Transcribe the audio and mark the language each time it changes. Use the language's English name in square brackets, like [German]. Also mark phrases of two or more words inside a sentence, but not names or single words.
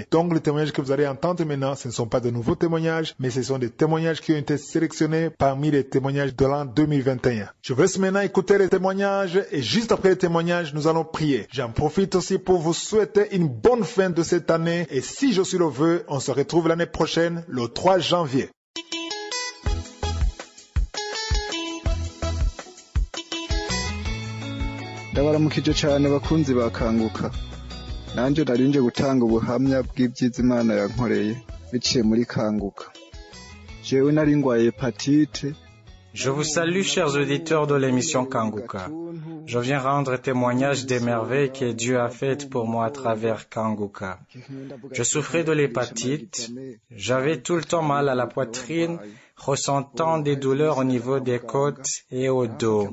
[French] Donc les témoignages que vous allez entendre maintenant, ce ne sont pas de nouveaux témoignages, mais ce sont des témoignages qui ont été sélectionnés parmi les témoignages de l'an 2021. Je vous laisse maintenant écouter les témoignages, et juste après les témoignages, nous allons prier. J'en profite aussi pour vous souhaiter une bonne fin de cette année, et si je suis le vœu, on se retrouve l'année prochaine, le 3 janvier. [Rundi] ndabaramukije cyane bakunzi bakanguka nanjye narinje gutanga ubuhamya bw'ibyiza Imana yankoreye biciye muri kanguka jewe nari ngwaye hepatite. [French] Je vous salue, chers auditeurs de l'émission Kanguka. Je viens rendre témoignage des merveilles que Dieu a faites pour moi à travers Kanguka. Je souffrais de l'hépatite. J'avais tout le temps mal à la poitrine, ressentant des douleurs au niveau des côtes et au dos.